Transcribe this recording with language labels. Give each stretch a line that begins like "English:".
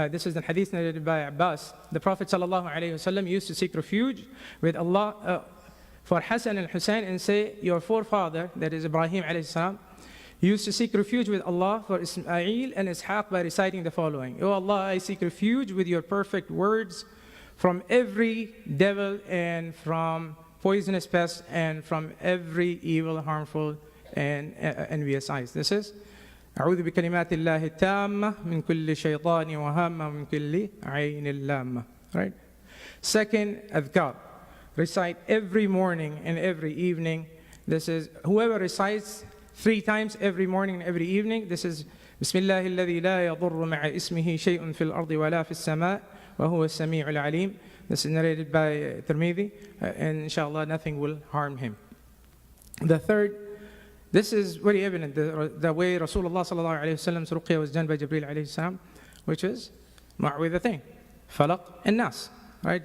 English: This is the hadith narrated by Abbas. The Prophet ﷺ used to seek refuge with Allah for Hassan and Hussein and say, your forefather, that is Ibrahim alayhi used to seek refuge with Allah for Ismail and Ishaq by reciting the following. O Allah, I seek refuge with your perfect words from every devil and from poisonous pest and from every evil, harmful, and envious eyes. This is
Arabic: أعوذ بكلمات الله التامة من كل شيطان وهامة من كل عين لامة.
English: Right? Second, adhkar. Recite every morning and every evening. This is whoever recites 3 times every morning and every evening. This is
Arabic: بسم الله الذي لا يضر مع اسمه شيء في الأرض ولا في السماء وهو السميع العليم.
English: This is narrated by Tirmidhi, and inshallah nothing will harm him. The third, this is very evident, the way Rasulullah sallallahu alayhi wa sallam's ruqya was done by Jibreel alayhi salam, which is Mu'awwidhatayn, Falaq and Nas. Right?